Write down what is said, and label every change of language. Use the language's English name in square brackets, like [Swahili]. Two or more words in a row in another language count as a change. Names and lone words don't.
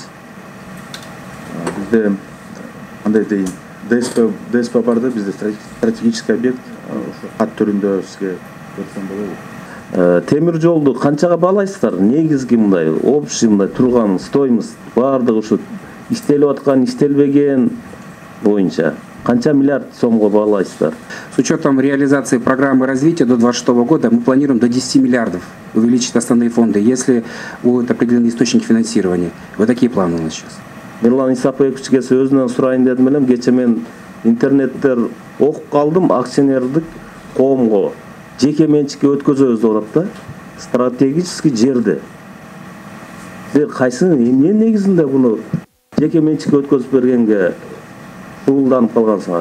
[Kyrgyz] Бизде андай дейин, ДСП барды, бизде [Russian] стратегический объект, [Kyrgyz] кат түрүндө сизге көрсөм болобу? Темир жолду канчага баалайсыздар? Негизги мындай общий мындай турган стоимость баардыгы ушу иштелип аткан, иштелбеген боюнча канча миллиард сомго баалайсыздар? [Russian] С учетом реализации программы развития до 2026 года мы планируем до 10 миллиардов увеличить основные фонды, если будут определены источники финансирования. Вот такие планы у нас сейчас. [Kyrgyz] Мирлан Исаповичке өзүнөн сурайын дедим элем. Кече мен интернеттер окуп калдым, акционердик коомго жеке менчикке өткөзөбүз деп атат да. Стратегический жерди. Силер кайсыны эмне негизинде буну жеке менчикке өткөзүп бергенге шуулданып калгансыңар?